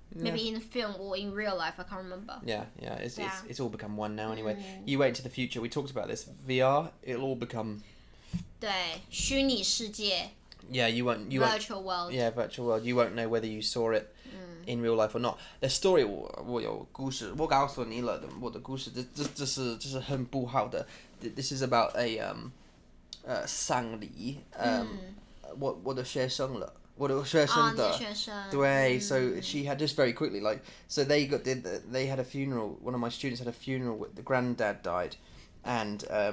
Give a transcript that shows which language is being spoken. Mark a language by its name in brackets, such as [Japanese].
[English] Maybe in a film or in real life, I can't remember. Yeah. It's all become one now anyway. You wait into the future. We talked about this. VR, it'll all become. [Chinese] 对，虚拟世界。 [English] Yeah, you won't. Virtual world. Yeah, virtual world. You won't know whether you saw it in real life or not. The story [Chinese] 我有故事，我告诉你了的，我的故事，这是很不好的。 [English] This is about a 丧礼， [Chinese] 我的学生了。我的学生的，对 [English] so she had just very quickly like so they had a funeral. One of my students had a funeral. The granddad died, and